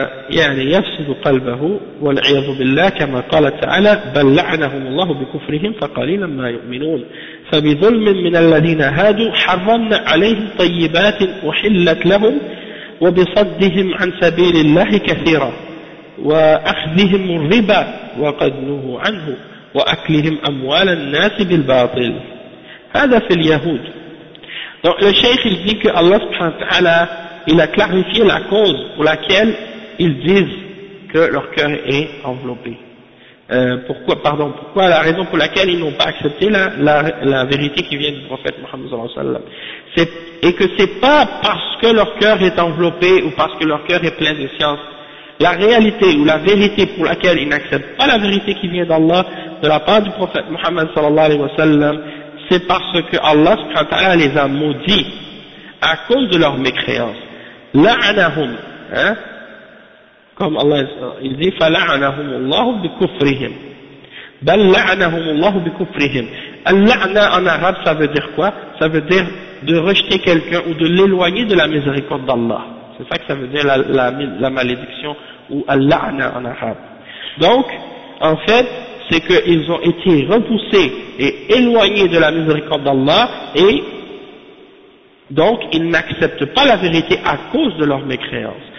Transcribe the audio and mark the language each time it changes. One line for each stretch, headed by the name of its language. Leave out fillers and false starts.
Arabic: يعني يفسد قلبه والعياذ بالله كما قال تعالى بل لعنهم الله بكفرهم فقليلا ما يؤمنون فبظلم من الذين هادوا حرمنا عليهم طيبات أحلت لهم وبصدهم عن سبيل الله كثيرا وأخذهم الربا وقد نهوا عنه وأكلهم أموال الناس بالباطل هذا في اليهود.
French: Donc le cheikh il dit que Allah subhanahu wa ta'ala il a clarifié la cause pour laquelle ils disent que leur cœur est enveloppé. Pourquoi la raison pour laquelle ils n'ont pas accepté la vérité qui vient du prophète Mohammed sallallahu alayhi wa sallam. Et que c'est pas parce que leur cœur est enveloppé ou parce que leur cœur est plein de science. La réalité ou la vérité pour laquelle ils n'acceptent pas la vérité qui vient d'Allah, de la part du prophète Mohammed sallallahu alayhi wa sallam, c'est parce que Allah subhanahu wa ta'ala les a maudits à cause de leur mécréance. La'anahum, hein. Comme Allah il dit,
Arabic: فَلَعَنَهُمُ اللَّهُ بِكُفْرِهِمْ بَلْ لَعَنَهُمُ اللَّهُ بِكُفْرِهِمْ.
French: Al-la'na en arabe, ça veut dire quoi? Ça veut dire de rejeter quelqu'un ou de l'éloigner de la miséricorde d'Allah. C'est ça que ça veut dire la malédiction ou al-la'na en arabe. Donc, en fait, c'est qu'ils ont été repoussés et éloignés de la miséricorde d'Allah et donc ils n'acceptent pas la vérité à cause de leur mécréance.